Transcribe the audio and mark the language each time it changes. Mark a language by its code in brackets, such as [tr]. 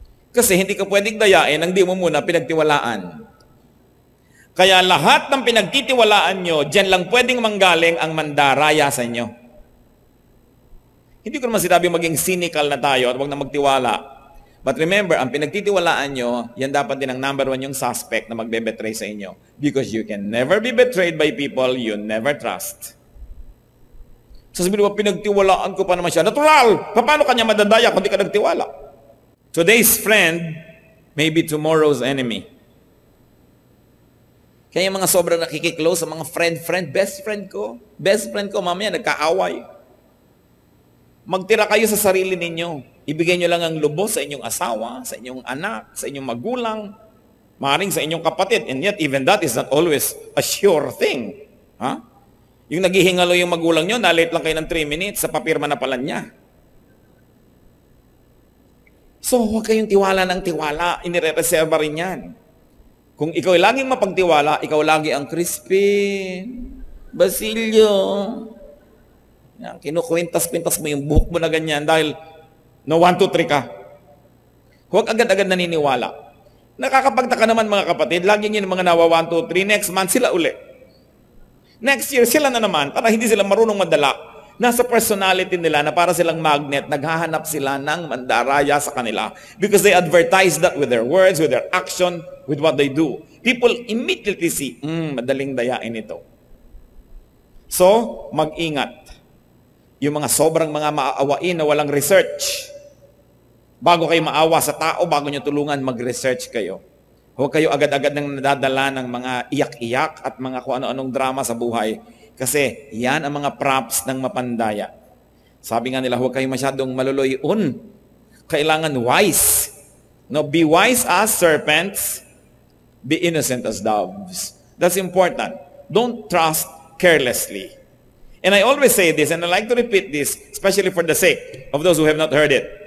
[tl] Kasi hindi ka pwedeng dayain ang di mo muna pinagtiwalaan. Kaya lahat ng pinagtitiwalaan nyo, dyan lang pwedeng manggaling ang mandaraya sa inyo. Hindi ko naman sinabi maging cynical na tayo at huwag na magtiwala. [en] But remember, [tl] ang pinagtitiwalaan nyo, yan dapat din ang number one yung suspect na magbe-betray sa inyo. [en] Because you can never be betrayed by people you never trust. [tl] So sabihin mo, pinagtiwalaan ko pa naman siya. Natural! Paano kanya madadaya kung di ka nagtiwala? [en] Today's friend may be tomorrow's enemy. [tl] Kaya yung mga sobrang nakikiklose sa mga friend, best friend ko, mamaya nagkaaway. Magtira kayo sa sarili ninyo. Ibigay nyo lang ang lubos sa inyong asawa, sa inyong anak, sa inyong magulang, maaaring sa inyong kapatid. [en] And yet, even that is not always a sure thing. [tl] Ha? Yung naghihingalo yung magulang nyo, na-late lang kayo ng 3 minutes, sa papirma na pala niya. So, huwag kayong tiwala ng tiwala. Inire-reserva rin yan. Kung ikaw ay laging mapagtiwala, ikaw lagi ang Crispin, Basilio. Yan, kinukwintas-kwintas mo yung buhok mo na ganyan dahil no 1, 2, 3 ka. Huwag agad-agad naniniwala. Nakakapagtaka naman mga kapatid, laging yun mga nawa 1, 2, 3, next month sila uli. Next year sila na naman, para hindi sila marunong madala. Nasa personality nila na para silang magnet, naghahanap sila ng mandaraya sa kanila [en] because they advertise that with their words, with their action, with what they do. People immediately see, [tl] madaling dayain ito. So, mag-ingat. Yung mga sobrang mga maaawain na walang research. Bago kayo maawa sa tao, bago nyo tulungan, mag-research kayo. Huwag kayo agad-agad nang nadadala ng mga iyak-iyak at mga kung ano-anong drama sa buhay. Kasi yan ang mga props ng mapandaya. Sabi nga nila, huwag kayo masyadong maluloyon. Kailangan wise. [en] No, be wise as serpents, be innocent as doves. That's important. Don't trust carelessly. And I always say this, and I like to repeat this, especially for the sake of those who have not heard it.